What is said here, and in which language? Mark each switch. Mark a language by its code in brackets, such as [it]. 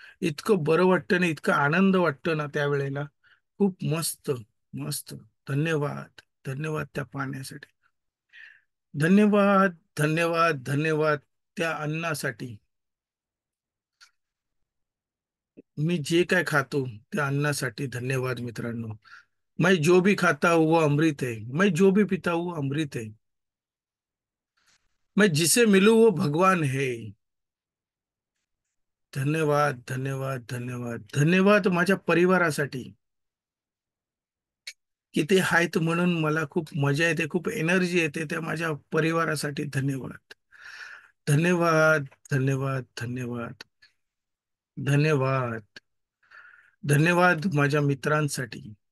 [mr] इतकं बरं वाटतं ना, इतकं आनंद वाटतं ना त्यावेळेला. खूप मस्त, मस्त. धन्यवाद, धन्यवाद त्या पाण्यासाठी. धन्यवाद, धन्यवाद, धन्यवाद त्या अन्नासाठी. मी जे काय खातो त्या अन्नासाठी धन्यवाद मित्रांनो. [hi] मैं जो भी खाता हूँ वो अमृत है, मैं जो भी पीता हूँ वो अमृत है, मैं जिसे मिलूं वो भगवान है. [mr] धन्यवाद, धन्यवाद, धन्यवाद, धन्यवाद माझ्या परिवारासाठी, की ते आहेत म्हणून मला खूप मजा येते, खूप एनर्जी येते. त्या माझ्या परिवारासाठी धन्यवाद. धन्यवाद, धन्यवाद, धन्यवाद, धन्यवाद, धन्यवाद माझ्या मित्रांसाठी.